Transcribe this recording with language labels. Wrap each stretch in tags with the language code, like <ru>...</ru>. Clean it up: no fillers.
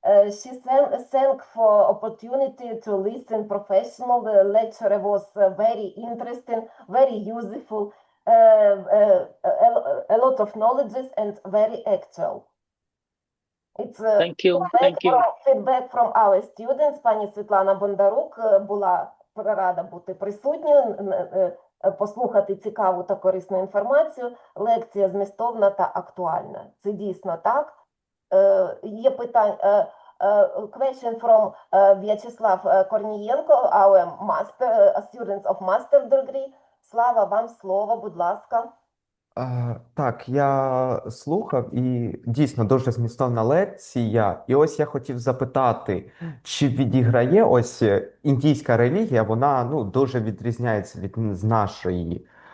<en>She thanked for opportunity to listen professional. The lecture was very interesting, very useful, a lot of knowledge and very actual. It's Thank you. Thank you. Feedback from our students.</en> <uk>Пані Світлана Бондарук була рада бути присутньою, послухати цікаву та корисну інформацію. Лекція змістовна та актуальна. Це дійсно так. Є питання.</uk> <en>Question from В'ячеслав Корнієнко, our students of master degree.</en> <uk>Слава, вам слово, будь ласка. Так, я слухав і дійсно дуже змістовна лекція. І ось я хотів запитати, чи відіграє ось індійська релігія, вона дуже відрізняється з нашої.</uk>